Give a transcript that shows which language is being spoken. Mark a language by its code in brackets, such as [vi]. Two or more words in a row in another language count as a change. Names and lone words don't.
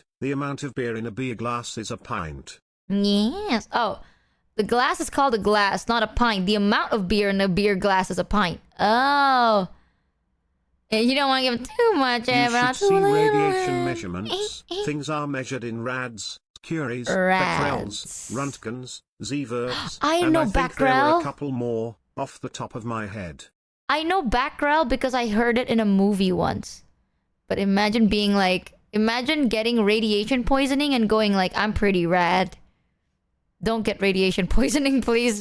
[en] The amount of beer in a beer glass is a pint. Yes. Oh, the glass is called a glass, not a pint. The amount of beer in a beer glass is a pint. Oh. And you don't want to give them too much, You but not should too see little. radiation measurements. Things are measured in rads, curies, becquerels, rontgens, sieverts, I and know I think there were becquerel. a couple more, off the top of my head. I know becquerel because I heard it in a movie once. But imagine getting radiation poisoning and going like, I'm pretty rad. Don't get radiation poisoning, please.